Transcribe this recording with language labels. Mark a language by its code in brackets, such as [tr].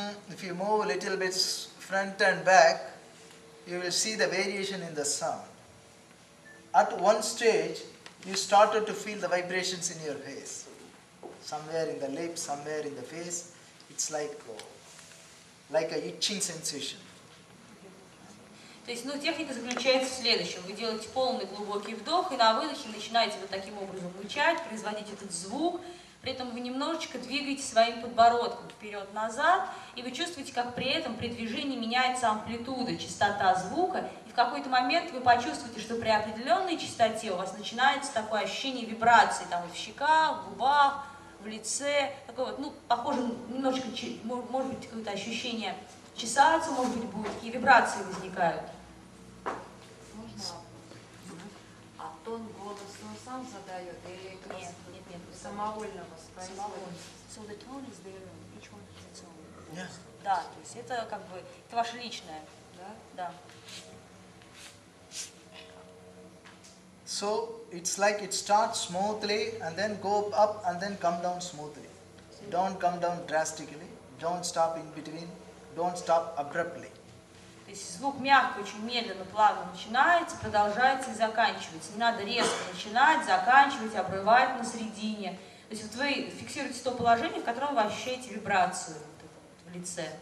[en] If you move a little bit front and back, you will see the variation in the sound. At one stage, you started to feel the vibrations in your face. Somewhere in the lips, somewhere in the face. It's like a itching sensation. [ru] То есть, техника заключается в следующем. Вы делаете полный глубокий вдох и на выдохе начинаете вот таким образом мычать, производить этот звук. При этом вы немножечко двигаете своим подбородком вперед-назад, и вы чувствуете, как при этом при движении меняется амплитуда, частота звука. И в какой-то момент вы почувствуете, что при определенной частоте у вас начинается такое ощущение вибрации там в щеках, в губах, в лице. Такое вот, похоже немножечко, может быть, какое-то ощущение чесаться, может быть, будут, такие вибрации возникают. Можно? А тон голоса он сам задает или Нет. самовольно воспроизводит? [en] So the tone is there, each one has its own. Yeah. [ru] Да, то есть это это ваше личное, да? Да. [en] So it's like it starts smoothly and then go up and then come down smoothly. Don't come down drastically. Don't stop in between. Don't stop abruptly. [ru] То есть звук мягко, очень медленно, плавно начинается, продолжается и заканчивается. Не надо резко начинать, заканчивать, обрывать на середине. То есть вы фиксируете то положение, в котором вы ощущаете вибрацию в лице.